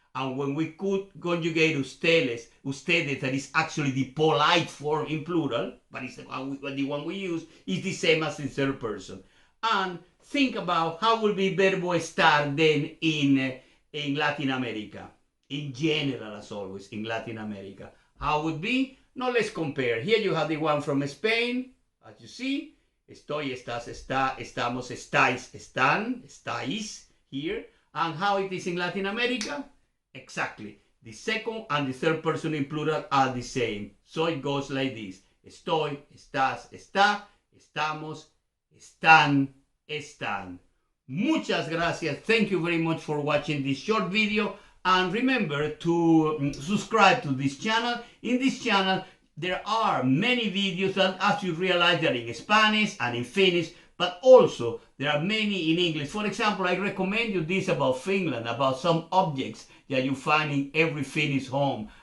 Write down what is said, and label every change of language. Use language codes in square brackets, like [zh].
[en] And when we could conjugate ustedes, that is actually the polite form in plural, but it's the one we use, is the same as in third person. And think about how will be [es] verbo estar [en] then in Latin America. In general, as always, in Latin America. How would be? Now let's compare. Here you have the one from Spain, as you see. [es] Estoy, estás, está, estamos, estáis, están, estáis [en] here. And how it is in Latin America? Exactly. The second and the third person in plural are the same. So it goes like this. [es] Estoy, estás, está, estamos, están, están. Muchas gracias. [en] Thank you very much for watching this short video. And remember to subscribe to this channel. In this channel, there are many videos that, as you realize, they are in Spanish and in Finnish, but also there are many in English. For example, I recommend you this about Finland, about some objects that you find in every Finnish home.